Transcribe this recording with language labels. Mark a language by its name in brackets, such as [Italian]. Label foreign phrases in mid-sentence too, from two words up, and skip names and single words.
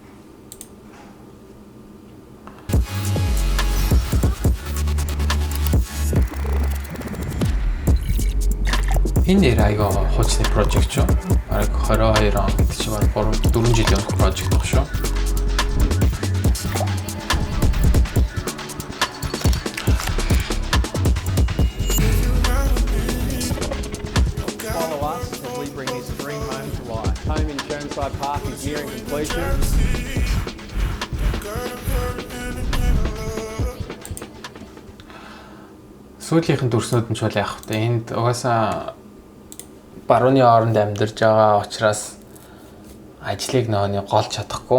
[Mongolian] Энэ айгаа хуучны project шүү. Бараг 22 он гэдэг чинь бараг 4 жилийн өмнөх project баг шүү. [English] Follow us as we bring this dream home to life. Home in Chermside Park is nearing completion. [Mongolian] Сүүлийнхэн дүрснүүд нь ч бол яах вэ? Энд угаасаа барууны оронд амьдарч байгаа учраас ажлыг нөөний голж чадахгүй.